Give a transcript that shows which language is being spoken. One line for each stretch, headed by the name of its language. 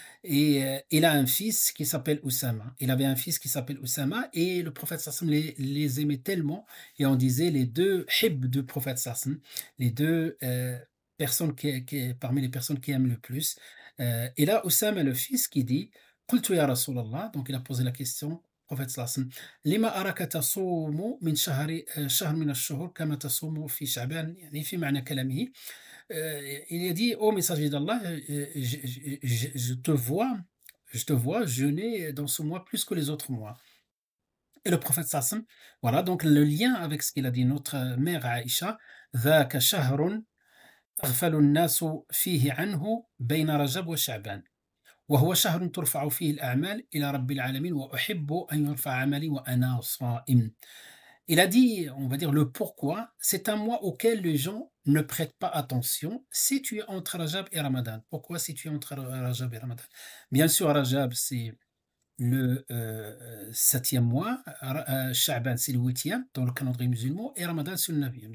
French: Et il a un fils qui s'appelle Oussama. Il avait un fils qui s'appelle Oussama, et le prophète sallam les aimait tellement, et on disait les deux hib du prophète sallam, les deux personnes parmi les personnes qui aiment le plus. Et là, Oussama, le fils, qui dit
Arabic: قلت يا رسول الله,
French: donc il a posé la question, prophète sallallahu alayhi wa sallam,
Arabic: لما أراك تصوم من شهر من الشهور كما تصوم في شعبان, يعني في معنى كلامه.
French: Il a dit: «Ô messager d'Allah, je te vois jeûner dans ce mois plus que les autres mois.» Et le prophète sallallahu alayhi wa sallam, voilà, donc le lien avec ce qu'il a dit notre mère Aïcha:
Arabic: «ذاك شهر تغفل الناس فيه عنه بين رجب وشعبان. وهو شهر ترفع فيه الأعمال إلى رب العالمين وأحب أن يرفع عملي وأنا صائم.»
French: Il a dit, on va dire le pourquoi, c'est un mois auquel les gens ne prêtent pas attention si tu es entre Rajab et Ramadan. Pourquoi si tu es entre Rajab et Ramadan? Bien sûr, Rajab, c'est le 7e mois, Sha'ban, c'est le 8e dans le calendrier musulman, et Ramadan, c'est le 9e.